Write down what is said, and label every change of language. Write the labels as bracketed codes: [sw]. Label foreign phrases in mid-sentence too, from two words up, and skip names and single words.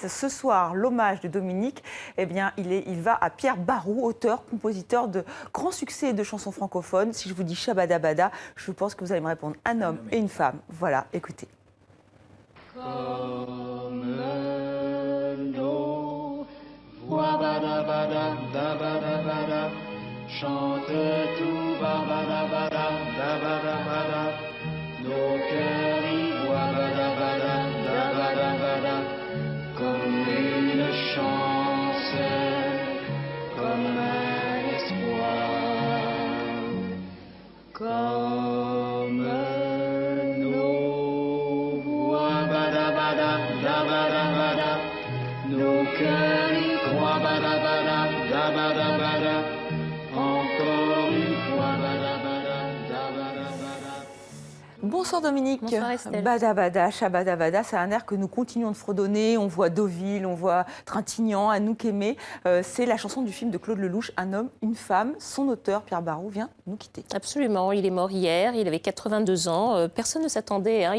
[fr] Ce soir, l'hommage de Dominique, eh bien, il va à Pierre Barou, auteur, compositeur de grands succès et de chansons francophones. Si je vous dis Shabada-Bada, je pense que vous allez me répondre un homme et une femme. Voilà, écoutez. Comme l'eau, voix bada bada, da bada bada, chante tout bada bada, da bada bada, nos cœurs y voient bada bada, da bada bada, comme une chance, comme un espoir, comme nos voix bada bada, da bada bada, nos cœurs y croient bada bada, da bada bada, encore une fois bada bada, da bada bada. Bonsoir Dominique. Bonsoir Estelle. Bada Bada, Shabada Bada, c'est un air que nous continuons de fredonner. On voit Deauville, on voit Trintignant, Anouk Aimé. C'est la chanson du film de Claude Lelouch, Un homme, une femme. Son auteur, Pierre Barou, vient nous quitter. Absolument, il est mort hier, il avait 82 ans. Personne ne s'attendait, hein.